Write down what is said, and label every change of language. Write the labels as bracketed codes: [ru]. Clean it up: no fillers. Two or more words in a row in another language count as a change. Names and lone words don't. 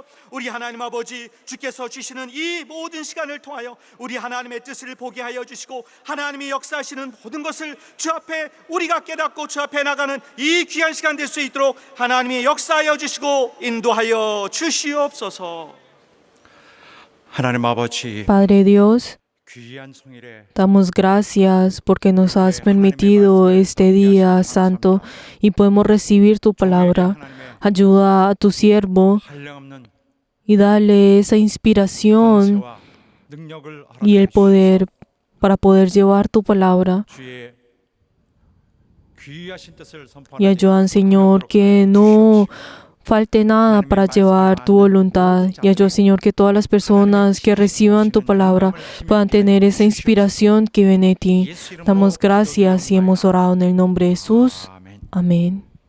[ko] 우리 하나님 아버지, 주께서 주시는 이 모든 시간을 통하여 우리 하나님의 뜻을 보게 하여 주시고 하나님이 역사하시는 모든 것을 주 앞에 우리가 깨닫고 주 앞에 나가는 이 귀한 시간 될 수 있도록 하나님이 역사하여 주시고 인도하여 주시옵소서. 하나님 아버지, [es] Padre Dios, [ko] 귀한 성일에 [es] damos gracias porque nos has permitido este día santo y podemos recibir tu palabra. Ayuda a tu siervo [ko] 한량없는 [es] y dale esa inspiración [ko] 권세와 능력을 [es] y el [ko] 허락하여 [es] poder para poder llevar tu palabra. [ko] 주의 귀하신 뜻을 [es] Y [ko] 선포하는 [es] ayudan, Señor, que no falte nada para llevar tu voluntad. Y ayuda, Señor, que todas las personas que reciban tu palabra puedan tener esa inspiración que viene de ti. Damos gracias y hemos orado en el nombre de Jesús. [ko] 아멘. [es] Amén.